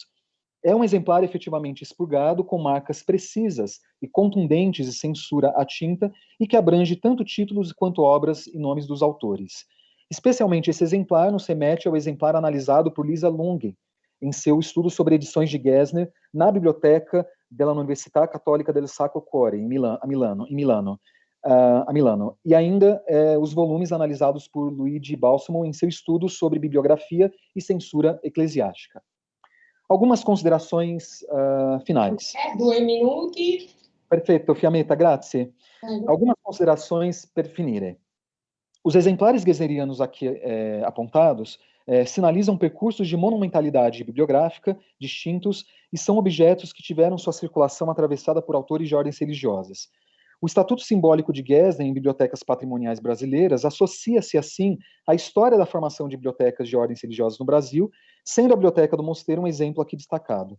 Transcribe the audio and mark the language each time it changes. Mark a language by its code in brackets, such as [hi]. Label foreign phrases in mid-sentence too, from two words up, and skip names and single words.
[pt] É um exemplar efetivamente expurgado, com marcas precisas e contundentes de censura à tinta, e que abrange tanto títulos quanto obras e nomes dos autores. Especialmente esse exemplar nos remete ao exemplar analisado por Lisa Lunge, em seu estudo sobre edições de Gesner na Biblioteca della Università Cattolica del Sacro Cuore, a Milano. E ainda os volumes analisados por Luigi Balsamo em seu estudo sobre bibliografia e censura eclesiástica. Algumas considerações finais. [it] 2 minuti. Perfetto, Fiammetta, grazie. [pt] Algumas considerações [it] per finire. [pt] Os exemplares gesnerianos aqui apontados sinalizam percursos de monumentalidade bibliográfica distintos e são objetos que tiveram sua circulação atravessada por autores de ordens religiosas. O Estatuto Simbólico de Gesner em Bibliotecas Patrimoniais Brasileiras associa-se, assim, à história da formação de bibliotecas de ordens religiosas no Brasil, sendo a Biblioteca do Mosteiro um exemplo aqui destacado.